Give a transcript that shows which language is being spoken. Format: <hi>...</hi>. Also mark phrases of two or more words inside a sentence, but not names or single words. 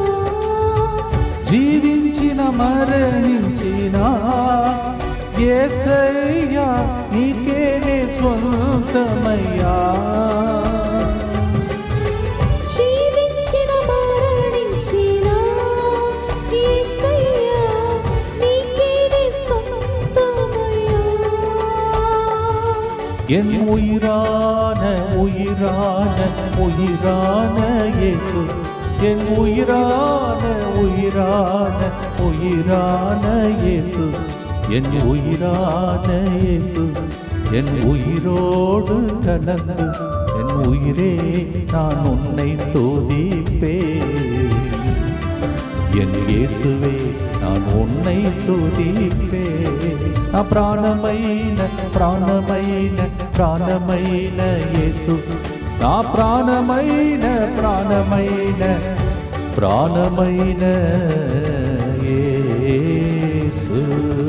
<te>జీవించిన మరణించిన యేసయ్యా నీకేనే స్వంతమయ్యా. జీవించిన మరణించిన యేసయ్యా నీకేనే సొంతమయ్యా.</te> <ta>என் உயிரான உயிரான உயிரான இயேசு, என் உயிரான உயிரான உயிரான இயேசு, என் உயிரான இயேசு, என் உயிரோடு கலந்து என் உயிரே நான் உன்னை துதிப்பேன், என் இயேசுவே நான் உன்னை துதிப்பேன்.</ta> <te>నా ప్రాణమైన ప్రాణమైన ప్రాణమైన యేసు, నా ప్రాణమైన ప్రాణమైన ప్రాణమైన యేసు.</te>